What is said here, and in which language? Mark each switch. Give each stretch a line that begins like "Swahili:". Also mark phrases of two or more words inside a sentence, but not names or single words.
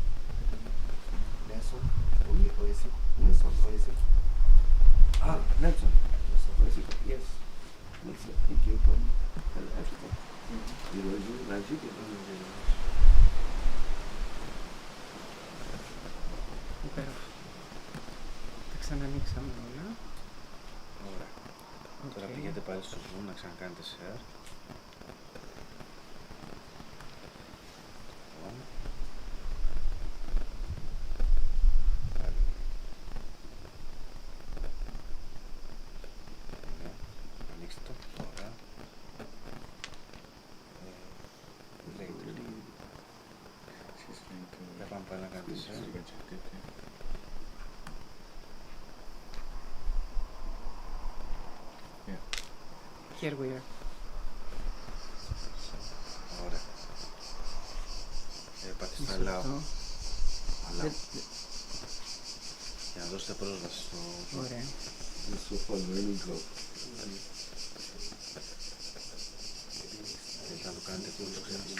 English: Nelson. Yes. Nelson, he came from Africa. He was in Nigeria.
Greek: Υπέροχο. Τα ξανανοίξαμε όλα. Ωραία. Τώρα πηγαίνετε πάλι στο Zoom να ξανακάνετε share. Ανοίξτε το. Ωραία. Λέγεται. Δεν πάμε πάλι να κάνετε share.
English: Here we are.
Greek: Ωραία. Πατήστε allow. Για να δώσετε πρόσβαση στο Zoom. Ωραία. Θέλετε να το κάνετε που το ξέρετε.